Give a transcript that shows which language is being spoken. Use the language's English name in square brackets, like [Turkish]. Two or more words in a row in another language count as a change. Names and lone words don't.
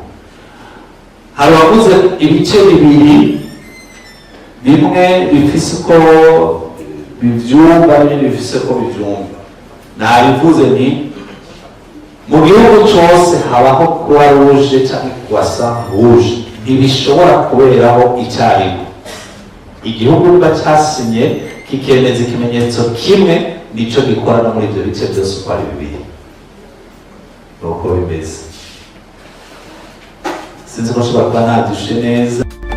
[Rundi] Hari abavuze ibice bibiri, bimwe bifise uko bivyumva n'ibindi bifise uko bivyumva. Nabivuze nti mu gihugu cose habaho Croix Rouge canke Croissant Rouge, ntibishobora kuberaho icyarimwe. Igihugu niba cyasinye kikemeza ikimenyetso kimwe, nico gikora no muri ibyo bice byose uko ari bibiri. Nuko bimeze. Sinzi ko nshobora kuba nadushe neza.